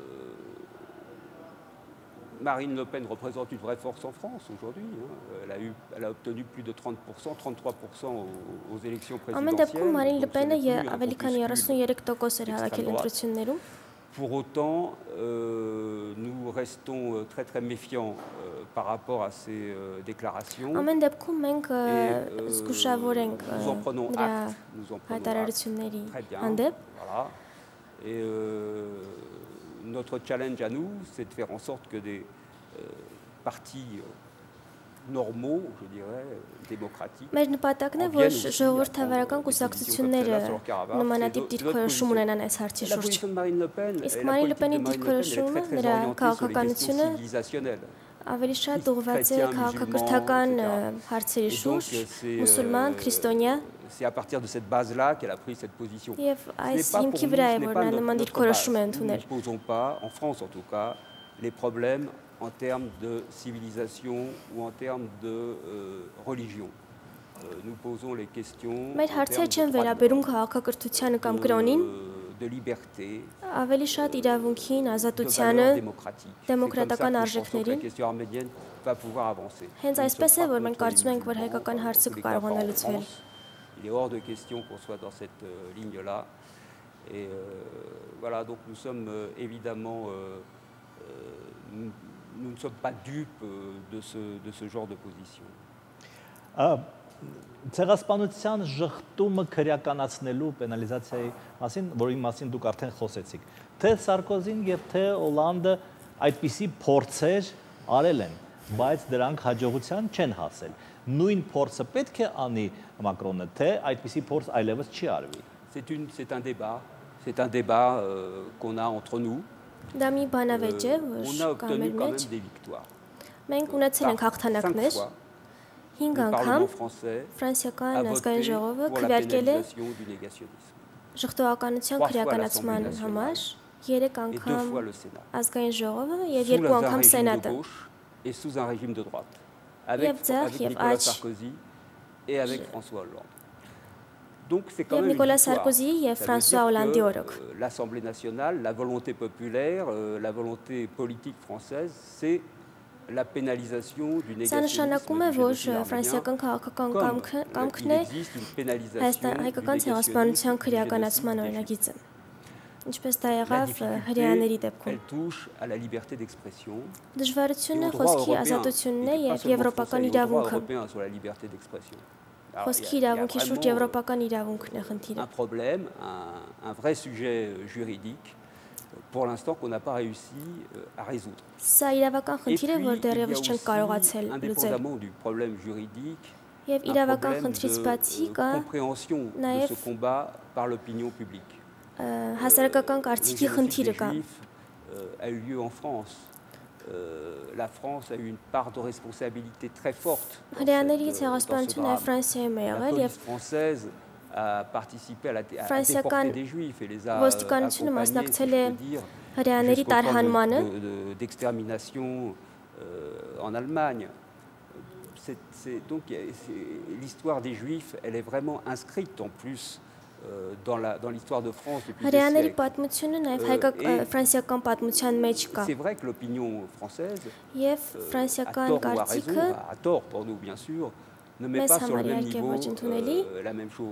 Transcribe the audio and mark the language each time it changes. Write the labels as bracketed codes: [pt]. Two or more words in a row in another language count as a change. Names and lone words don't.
[fr] Marine Le Pen représente une vraie force en France aujourd'hui. Elle a obtenu plus de 30%, 33% aux élections présidentielles. [hy] Ամեն դեպքում Մարին Լպենը ավելի քան 33% էր հավաքել ընտրություններում։ [fr] Pour autant, nous restons très très méfiants par rapport à ces déclarations. [hy] Ամեն դեպքում մենք զգուշավոր ենք նրա հայտարարությունների հանդեպ։ [fr] Et notre challenge à nous, c'est de faire en sorte que des partis normaux, je dirais, démocratiques. [hy] Մեր նպատակն է, որ ժողովրդավարական կուսակցությունները նմանատիպ դիրքորոշում ունենան այս հարցի շուրջ։ Իսկ Մարին Լպենի դիրքորոշումը, նրա քաղաքականությունը ավելի շատ ուղղված է քաղաքակրթական հարցերի շուրջ, մուսուլման, քրիստոնյա։ [fr] C'est à partir de cette base-là qu'elle a pris cette position. [hy] Եվ այս հիմքի վրա է, որ նա նման դիրքորոշում է ընդունել։ [fr] Nous ne posons pas, en France en tout cas, les problèmes en termes de civilisation ou en termes de religion. Nous posons les questions [hy] Մեր հարցերը չեն վերաբերում քաղաքակրթությանը կամ կրոնին, [fr] de liberté, [hy] ավելի շատ իրավունքին, ազատությանը, դեմոկրատական արժեքներին։ Հենց այսպես է, որ մենք կարծում ենք, որ հայկական հարցը կկարողանա լուծվել։ [fr] Il est hors de question qu'on soit dans cette ligne-là. Et voilà, donc nous sommes évidemment, nous ne sommes pas dupes de ce genre de position. [hy] Ցեղասպանության ժխտումը քրեականացնելու պենալիզացիայի մասին, որի մասին դուք արդեն խոսեցիք, թե Սարկոզին եւ թե Օլանդը այդպիսի փորձեր արել են, բայց դրանք հաջողության չեն հասել։ Նույն փորձը պետք է անի Մակրոնը, թե այդպիսի փորձ այլևս չի արվի։ [fr] C'est un débat qu'on a entre nous. [hy] Դա մի բանավեճ է, որ կա մեր մեջ։ Մենք ունեցել ենք հաղթանակներ։ 5 անգամ ֆրանսիական ազգային ժողովը քվեարկել է ժխտողականության քրեականացման համար, 3 անգամ ազգային ժողովը եւ 2 անգամ սենատը։ [fr] Et sous un régime de droite, avec Nicolas Sarkozy et avec François Hollande. Donc c'est quand même Nicolas Sarkozy et François Hollande l'Assemblée nationale, la volonté populaire, la volonté politique française, c'est la pénalisation du négationnisme [hy] du Ինչպես դա եղավ հրեաների դեպքում։ [fr] Elle touche à la liberté d'expression. [hy] Դժվարությունը խոսքի ազատությունն է եւ եվրոպական իրավունքը։ Խոսքի իրավունքի շուրջ եվրոպական իրավունքն է խնդիրը։ [fr] Un problème, un vrai sujet juridique pour l'instant qu'on n'a pas réussi à résoudre. [hy] Սա իրավական խնդիր է, որ դեռևս չենք կարողացել լուծել։ [fr] Indépendamment du problème juridique, [hy] եւ իրավական խնդրից բացի կա [fr] նաեւ ce combat par l'opinion publique. [hy] Հասարակական կարծիքի խնդիրը կա։ [fr] A eu lieu en France. La France a eu une part de responsabilité très forte. [hy] Հրեաների ցեղասպանությունը Ֆրանսիայում է եղել եւ [fr] française a participé à la déportation des juifs et les a [hy] ոստիկանությունը մասնակցել է հրեաների տարհանմանը [fr] d'extermination en Allemagne. Donc l'histoire des juifs, elle est vraiment inscrite en plus dans l'histoire de France depuis des siècles. C'est vrai que l'opinion française, à tort ou à raison, à tort pour nous bien sûr, ne met pas sur le même niveau la même chose.